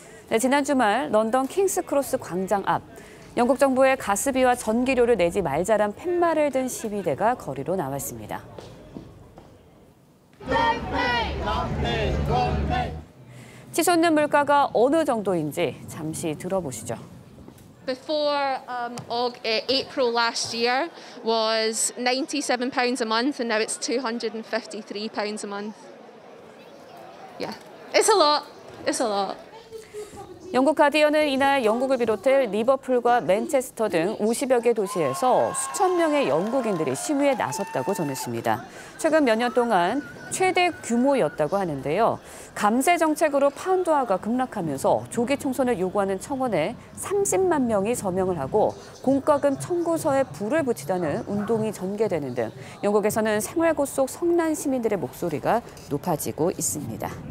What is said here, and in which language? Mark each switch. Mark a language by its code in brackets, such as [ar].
[ko] 네, 지난 주말 런던 킹스크로스 광장 앞 영국 정부의 가스비와 전기료를 내지 말자란 팻말을 든 시위대가 거리로 나왔습니다. 치솟는 물가가 어느 정도인지 잠시 들어보시죠. [en] Before April last year was £97 a month, and now it's £253 a month. Yeah, it's a lot. It's a lot. [ko] 영국 가디언은 이날 영국을 비롯해 리버풀과 맨체스터 등 50여 개 도시에서 수천 명의 영국인들이 시위에 나섰다고 전했습니다. 최근 몇 년 동안 최대 규모였다고 하는데요. 감세 정책으로 파운드화가 급락하면서 조기 총선을 요구하는 청원에 30만 명이 서명을 하고 공과금 청구서에 불을 붙이다는 운동이 전개되는 등 영국에서는 생활고 속 성난 시민들의 목소리가 높아지고 있습니다.